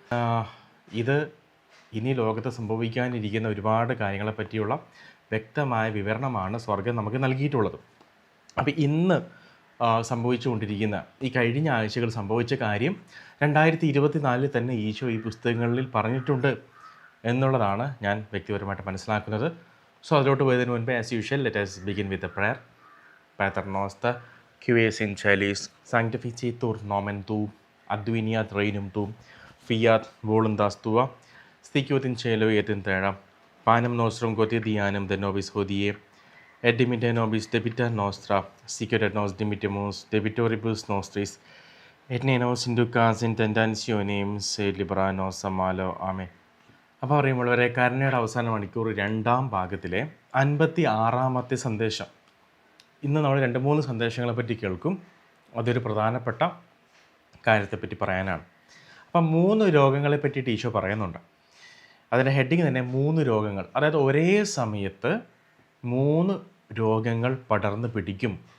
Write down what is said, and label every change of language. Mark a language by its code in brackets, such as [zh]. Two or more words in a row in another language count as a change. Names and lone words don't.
[ml] ഇത് ഇനി ലോകത്ത് സംഭവിക്കാനിരിക്കുന്ന ഒരുപാട് കാര്യങ്ങളെ പറ്റിയുള്ള വ്യക്തമായ വിവരണമാണ് സ്വർഗം നമുക്ക് നൽകിയിട്ടുള്ളത്. അപ്പോൾ ഇന്ന് സംഭവിച്ചുകൊണ്ടിരിക്കുന്ന ഈ കഴിഞ്ഞ ആഴ്ചകൾ സംഭവിച്ച കാര്യം 2024 തന്നെ ഈശോ ഈ പുസ്തകങ്ങളിൽ പറഞ്ഞിട്ടുണ്ട് എന്നുള്ളതാണ് ഞാൻ വ്യക്തിപരമായിട്ട് മനസ്സിലാക്കുന്നത്. [en] so [ml] അതിലോട്ട് പോയതിന് മുൻപ് [en] as usual let us begin with the prayer. [la] Pater noster, qui es in celis, sanctificetur nomen tuum, adveniat regnum tuum, fiat voluntas tua, sticut in cielo et in terra. Panem nostrum quotidianum de nobis hodie, et dimitte nobis debita nostra, sicut et nos dimittimus debitoribus nostris, et ne nos inducas in tentationem, sed libera nos a malo. Amen. [ml] അപ്പോൾ പറയുമ്പോൾ വരെ കരുണയുടെ അവസാന മണിക്കൂർ രണ്ടാം ഭാഗത്തിലെ 56ാമത്തെ സന്ദേശം. ഇന്ന് നമ്മൾ 2-3 സന്ദേശങ്ങളെ പറ്റി കേൾക്കും. അതൊരു പ്രധാനപ്പെട്ട കാര്യത്തെപ്പറ്റി പറയാനാണ്. അപ്പം 3 രോഗങ്ങളെ പറ്റിയിട്ട് ഈശോ പറയുന്നുണ്ട്. അതിൻ്റെ ഹെഡിങ് തന്നെ 3 രോഗങ്ങൾ, അതായത് ഒരേ സമയത്ത് 3 രോഗങ്ങൾ പടർന്നു പിടിക്കും.